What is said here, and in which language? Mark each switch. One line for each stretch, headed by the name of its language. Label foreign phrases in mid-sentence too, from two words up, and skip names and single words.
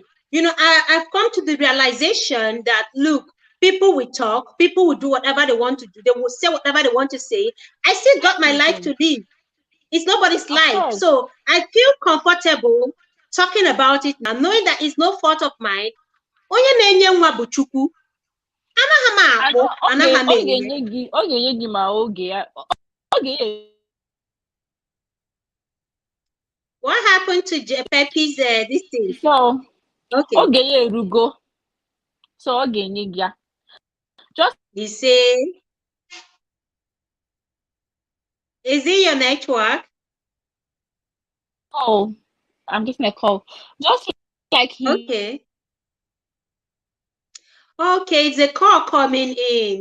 English: I've come to the realization that, look, people will talk, people will do whatever they want to do, they will say whatever they want to say. I still got my life to live. It's nobody's life. So I feel comfortable talking about it now, knowing that it's no fault of mine.
Igbo: Onye na-enye nwa bụ Chukwu. Anaghị m akpụ, anaghị m enye. Ọ ga-enye gị ma oge ya.
English: What happened to Pepe's this thing? So, okay.
Igbo: Oge ya erugo. So ọ ga-enye gị ya.
English: Just you say, is it your network? Oh, I'm getting a call. Just like he. Okay. Okay, it's a call coming in.